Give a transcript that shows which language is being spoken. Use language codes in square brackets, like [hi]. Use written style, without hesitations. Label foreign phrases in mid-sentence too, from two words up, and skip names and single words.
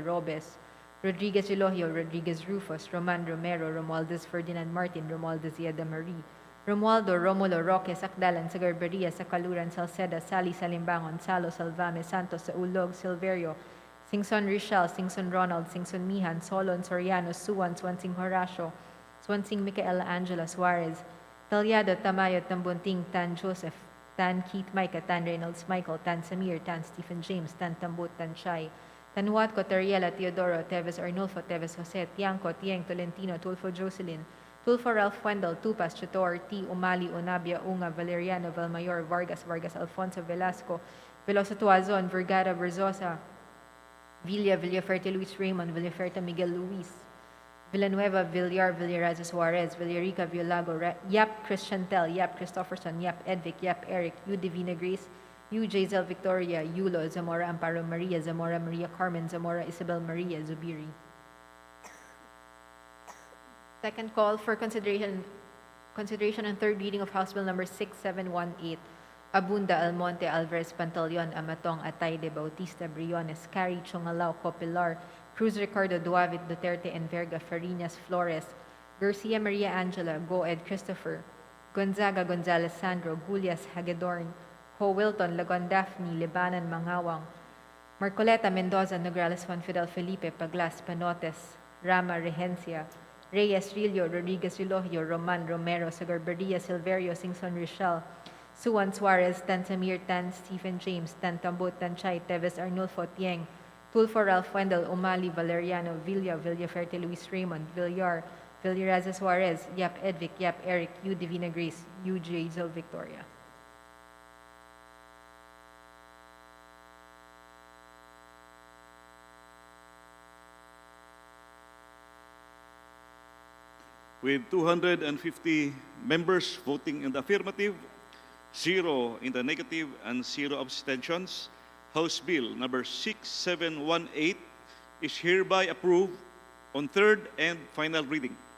[en] Robes, Rodriguez Elohio, Rodriguez Rufus, Roman Romero, Romualdez Ferdinand Martin, Romualdez Yeda Marie, Romualdo, Romulo, Roque, Sakdalan, Sagarberia, Sakaluran, Salceda, Sally, Salimbangon, Salo, Salvame, Santos, Saulog, Silverio, Singson Richel, Singson Ronald, Singson Mihan, Solon, Soriano, Suwan, Swansing Horacio, Swansing Micaela Angela Suarez, Talyado, Tamayo, Tambunting, Tan Joseph, Tan Keith Micah, Tan Reynolds Michael, Tan Samir, Tan Stephen James, Tan Tambut, Tan Chai, Tan Huatco, Teriela, Teodoro, Teves Arnulfo, Teves Jose, Tiangco, Tieng, Tolentino, Tulfo Jocelyn, Tulfo Ralph Wendell, Tupas, Chator, T. Umali, Unabia, Unga, Valeriano, Valmayor, Vargas, Vargas, Alfonso, Velasco, Veloso Tuazon, Vergara, Verzosa, Villa, Villaferte, Luis Raymond, Villaferte, Miguel Luis, Villanueva, Villar, Villaraza Suarez, Villarica, Villago, Yap Christian Tel, Yap Christopherson, Yap Edvic, Yap Eric, U Divina Grace, U Jazel Victoria, Yulo, Zamora Amparo Maria, Zamora Maria Carmen, Zamora Isabel Maria, Zubiri. Second call for consideration and third reading of House Bill number 6718, Abunda, Almonte, Alvarez, Pantaleon, Amatong, Atayde, Bautista, Briones, Cari, Chongalao, Copilar, Cruz Ricardo, Duavit, Duterte, and Verga, Farinas, Flores, Garcia Maria Angela, Goed Christopher, Gonzaga, Gonzalez Sandro, Gulias, Hagedorn, Ho Wilton, Lagon Daphne, Libanan, Mangawang, Marcoleta, Mendoza, Nograles, Juan Fidel Felipe, Paglas, Panotes, Rama, Regencia, Reyes, Rillo, Rodriguez, Elohio, Roman, Romero, Sagarberia, Silverio, Singson, Richel, Suwan Suarez, Tan Samir, Tan Stephen James, Tan Tambut, Tan Chay, Teves Arnulfo, Tieng, Tulfo Ralph Wendell, Umali, Valeriano, Villa, Villaferte, Luis Raymond, Villar, Villaraza Suarez, Yap Edvic, Yap Eric, U Divina Grace, U Jazel Victoria. With 250 members voting in the affirmative, 0 in the negative, and 0 abstentions, House Bill number 6718 is hereby approved on third and final reading.